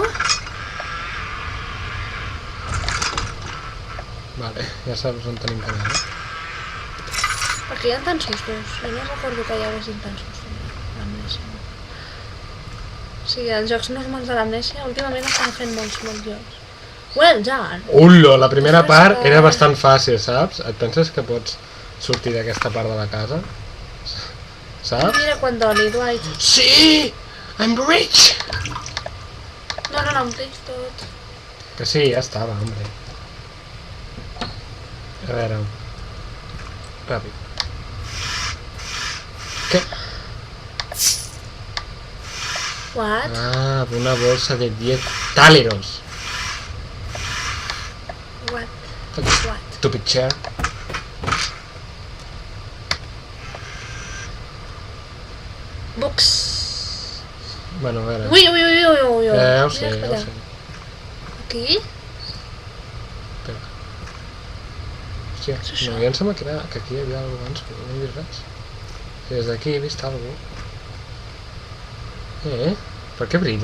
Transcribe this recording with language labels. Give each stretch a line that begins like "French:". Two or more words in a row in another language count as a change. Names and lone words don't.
Catalan: Vale, ja saps on tenim que anar, Perquè hi ha tants sustos. Jo no recordo que hi haguessin tants sustos. L'amnèsia. O sigui, els jocs normals de l'amnèsia últimament estan fent molts jocs.
English: Well done!
Catalan: Ullo, la primera part era bastant fàcil, saps? Et penses que pots sortir d'aquesta part de la casa? Saps? Mira quan doli, Dwight. Sí!
English: I'm rich!
Catalan: No, em tens tot. Que sí, ja estava, hombre. A veure... Ràpid. Què?
English: What?
Spanish: Ah, una bolsa de 10 táleros.
English: What? Fucking What? stupid chair. Books.
Catalan: Bueno, a veure... Ui, ui, ui, ui, ui, ui. Ja ho sé, Mira, ja ho espera. sé. Aquí? Espera. Hòstia, Què és això? no, ja em sembla que aquí hi havia alguna abans, però no he vist res. I des d'aquí he vist alguna cosa. Per què brilla?